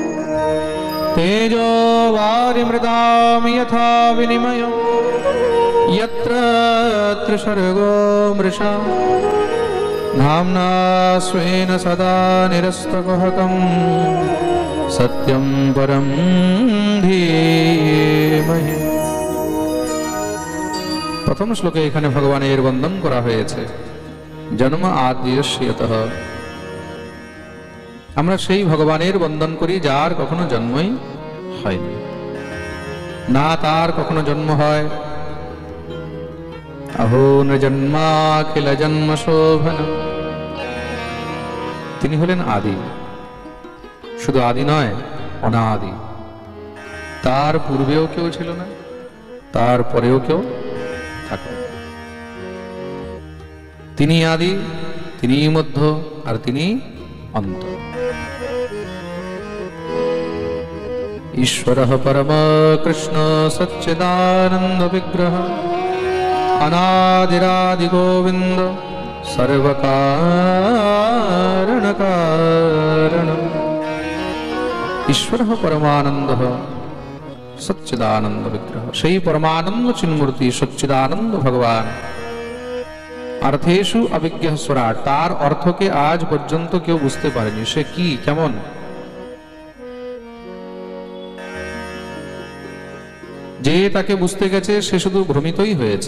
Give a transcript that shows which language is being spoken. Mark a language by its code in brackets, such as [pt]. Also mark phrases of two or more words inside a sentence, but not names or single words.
[sa] तेजो वारिमृदां यथा विनिमयो यत्र त्रिसर्गो मृषा धाम्ना स्वेन सदा निरस्तकुहकं सत्यं परं धीमहि। [bn] প্রথম শ্লোকে এখানে ভগবানের বন্দন করা হয়েছে [sa] जन्म आद्यस्यतः। [bn] আমরা সেই ভগবানের বন্দন করি যার কখনো জন্মই হয়নি, না তার কখনো জন্ম হয়। [sa] अहो न जन्माखिल जन्म शोभन। [bn] তিনি হলেন আদি, শুধু আদি নয় অনাদি। তার পূর্বেও কেউ ছিল না, তার পরেও কেউ থাকবে। তিনি আদি, তিনি মধ্য, আর তিনি অন্ত। [sa] ईश्वरः परम कृष्ण सच्चिदानंद विग्रह अनादिरादि गोविंद सर्वकारण कारण। ईश्वरः परमानंदः सच्चिदानंद विग्रह, [bn] সেই পরমানন্দ চিন্মূর্তি সচ্চিদানন্দ ভগবান। [sa] অর্থেষু অবিজ্ঞः स्वराट्, [bn] তার অর্থকে আজ পর্যন্ত কেউ বুঝতে পারেনি। সে কি, কেমন? যে তাকে বুঝতে গেছে সে শুধু ভ্রমিতই হয়েছে।